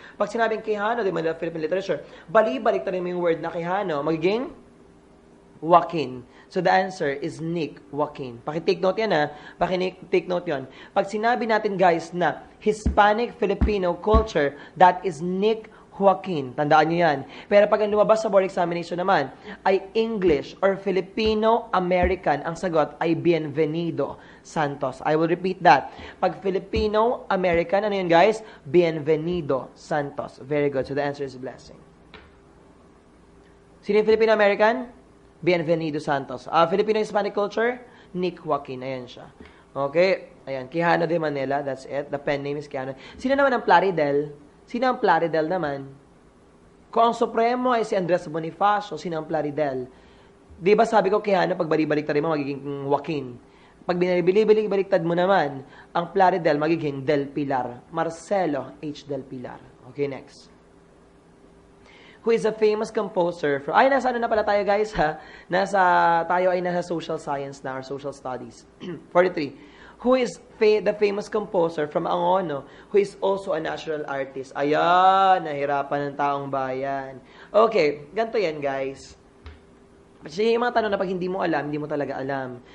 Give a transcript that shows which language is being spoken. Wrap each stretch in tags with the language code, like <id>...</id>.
<tl>Pag sinabing Quijano de Manila of Philippine literature, balik na rin mo yung word na Quijano, magiging Joaquin.</tl> <en>So the answer is Nick Joaquin.</en> <tl>Paki-take note yan, ha? Paki-take note yan. Pag sinabi natin, guys, na Hispanic Filipino culture,</tl> <en>that is Nick Joaquin.</en> <tl>Tandaan nyo yan. Pero pag ang lumabas sa board examination naman, ay English or Filipino-American, ang sagot ay Bienvenido Santos.</tl> <en>I will repeat that.</en> <tl>Pag Filipino-American, ano yun, guys?</tl> <en>Bienvenido Santos. Very good. So the answer is blessing.</en> <tl>Sino yung Filipino-American? Bienvenido Santos. Filipino-Hispanic culture? Nick Joaquin. Ayan siya. Okay? Ayan. Quijano de Manila.</tl> <en>That's it. The pen name is Quijano.</en> <tl>Sino naman ang Plaridel? Sino ang Plaridel naman? Kung ang Supremo ay si Andres Bonifacio, sino ang Plaridel? Di ba sabi ko, Quijano, pag baliktad mo, magiging Joaquin. Pag baliktad mo naman, ang Plaridel magiging Del Pilar. Marcelo H. Del Pilar. Okay, next.</tl> <en>Who is a famous composer from...</en> <tl>nasa ano na pala tayo, guys, ha? Tayo ay nasa social science na or social studies. 43.</tl> <en>Who is the famous composer from Angono who is also a natural artist?</en> <tl>Ayan, nahirapan ng taong bayan. Okay, ganito yan, guys. Kasi yung mga tanong na pag hindi mo alam, hindi mo talaga alam.</tl>